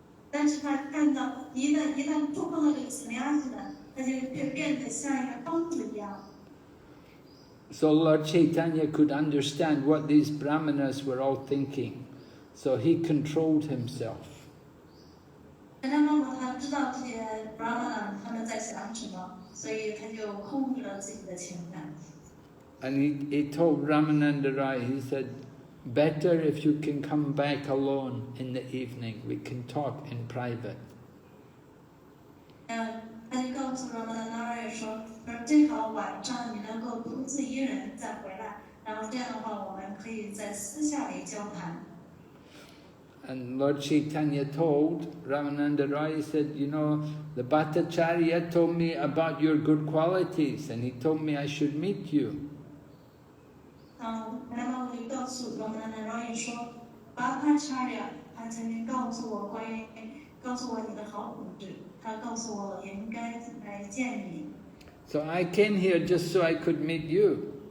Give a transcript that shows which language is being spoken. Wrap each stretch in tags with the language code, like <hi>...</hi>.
<zh>但是他看到一旦触碰到这个sannyasi呢，他就变得像一个疯子一样。</zh> <en>So Lord Caitanya could understand what these brahmanas were all thinking. So he controlled himself.</en> <zh>禅让马虎他知道这些 brahmana 他们在想什么，所以他就控制了自己的情感。</zh> <en>And he told Ramananda Rai, he said, better if you can come back alone in the evening. We can talk in private.</en> <zh>他就告诉 Ramananda Rai 说，最好晚上你能够独自一人再回来，然后这样的话我们可以在私下里交谈。</zh> <en>And Lord Caitanya told Ramananda Rai, he said, you know, the Bhattacharya told me about your good qualities, and he told me I should meet you.</en> <zh>然后我就告诉 Ramananda Rai 说 ，Bhattacharya 他曾经告诉我你的好品质，他告诉我也应该来见你。</zh> <en>So I came here just so I could meet you.</en>